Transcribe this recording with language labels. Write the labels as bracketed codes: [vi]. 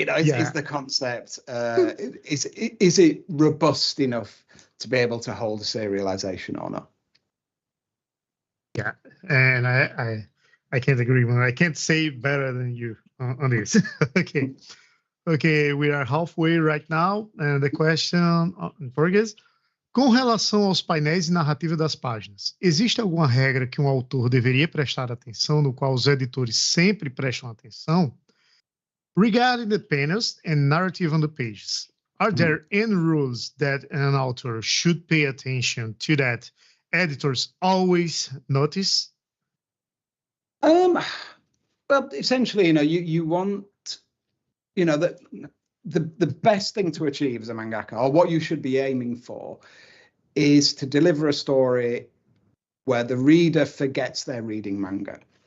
[en] It's the concept. Is it robust enough to be able to hold a serialization or not? Yeah, and I can't agree more. I can't say better than you on this. Okay, we are halfway right now, and the question in Portuguese. [pt] Com relação aos painéis e narrativa das páginas, existe alguma regra que um autor deveria prestar atenção, no qual os editores sempre prestam atenção? [en] Regarding the panels and narrative on the pages, are there any rules that an author should pay attention to that editors always notice? Well, essentially, you want, the best thing to achieve as a mangaka, or what you should be aiming for, is to deliver a story where the reader forgets they're reading manga.